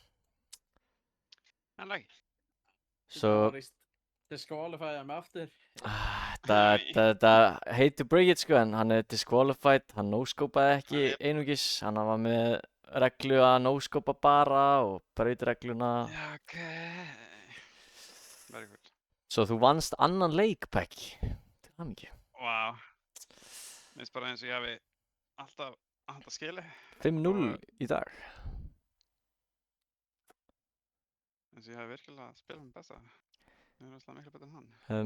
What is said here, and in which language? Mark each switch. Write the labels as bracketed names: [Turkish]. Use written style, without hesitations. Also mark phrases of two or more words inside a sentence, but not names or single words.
[Icelandic] En ekki. Svo, Disqualifyða mig aftur. þetta, [English] hate to break it [Icelandic] sko, en hann er disqualified, hann no-scopaði ekki Jep. einungis, hann var með reglu að no-scopa bara og braut regluna. Já, [English] ok. Very good. [Icelandic] Svo þú vannst annan leik, Becky. Til hamingju. Vá. Mér finnst bara eins og ég hafi alltaf skilið. 5-0 í dag. Eins og ég hafi virkilega spilað með besta. Ég er alltaf miklu betur en hann.